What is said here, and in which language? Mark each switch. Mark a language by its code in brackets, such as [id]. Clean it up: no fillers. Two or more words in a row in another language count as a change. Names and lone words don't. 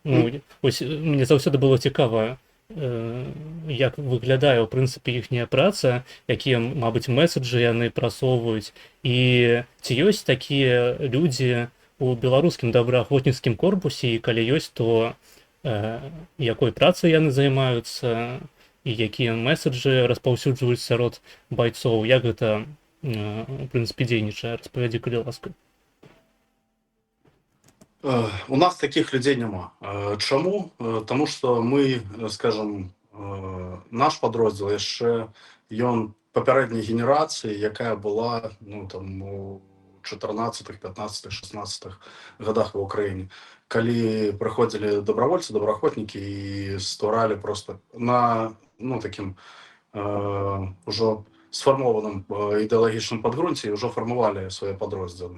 [be] Вось мне заўсёды было цікава, як выглядае, ў прынцыпе, іхняя праца, якія, мабыць, месаджы яны прасоўваюць, і ці ёсць такія людзі у беларускім добраахвотніцкім корпусе, і калі ёсць, то якой працай яны займаюцца, і якія месаджы распаўсюджваюць сярод байцоў, як гэта, у прынцыпе, дзейнічае? Распавядзі, калі ласка. [ru] У нас таких людей няма. [be] Чаму? Таму што мы, скажем, наш падроздзел яшчэ ён папярэдняй генерацыі, якая была у 14-х, 15-х, 16-х годах ва ўкраіне. Калі прыходзілі добравольцы, добраахвотнікі і стваралі просто на такім ужо сфармованым ідэалагічным падґрунці, ўжо фармавалі свае падроздзелы.